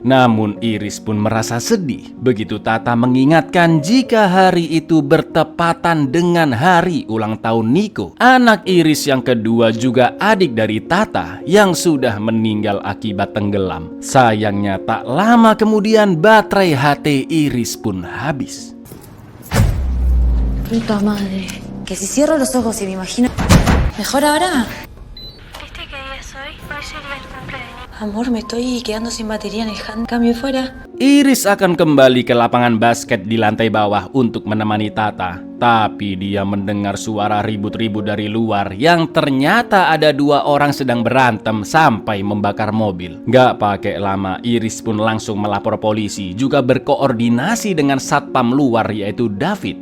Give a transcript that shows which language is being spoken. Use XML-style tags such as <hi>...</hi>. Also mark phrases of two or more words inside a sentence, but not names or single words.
<id>Namun Iris pun merasa sedih begitu Tata mengingatkan jika hari itu bertepatan dengan hari ulang tahun Niko, anak Iris yang kedua, juga adik dari Tata yang sudah meninggal akibat tenggelam. Sayangnya tak lama kemudian baterai HT Iris pun habis.</id> <es>Puta madre. Que si cierro los ojos y me imagino... ¿Mejor ahora? Amor, me estoy quedando sin batería en el hand. Cambio fuera.</es> <id>Iris akan kembali ke lapangan basket di lantai bawah untuk menemani Tata. Tapi dia mendengar suara ribut-ribut dari luar yang ternyata ada dua orang sedang berantem sampai membakar mobil. Gak pakai lama, Iris pun langsung melapor polisi, juga berkoordinasi dengan satpam luar yaitu David.</id>